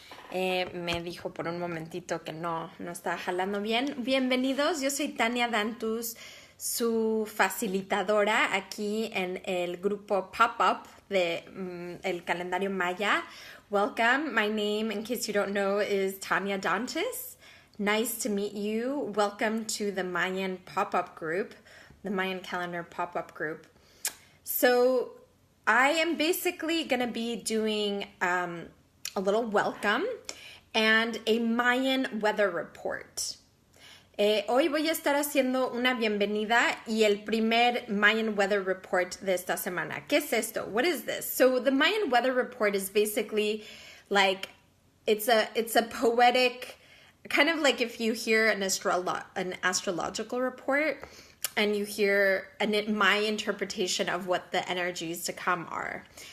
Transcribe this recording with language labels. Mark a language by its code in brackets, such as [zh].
[es] Me dijo por un momentito que no estaba jalando bien. Bienvenidos, yo soy Tania Dantus, su facilitadora aquí en el grupo Pop-Up de el calendario Maya. [en] Welcome, my name, in case you don't know, is Tania Dantus. Nice to meet you. Welcome to the Mayan Pop-Up group, the Mayan calendar Pop-Up group. So I am basically going to be doing a little welcome and a Mayan weather report. [es] Hoy voy a estar haciendo una bienvenida y el primer Mayan weather report de esta semana. ¿Qué es esto? [en] What is this? So the Mayan weather report is basically like it's a poetic, kind of like if you hear an astrological report and you hear my interpretation of what the energies to come are.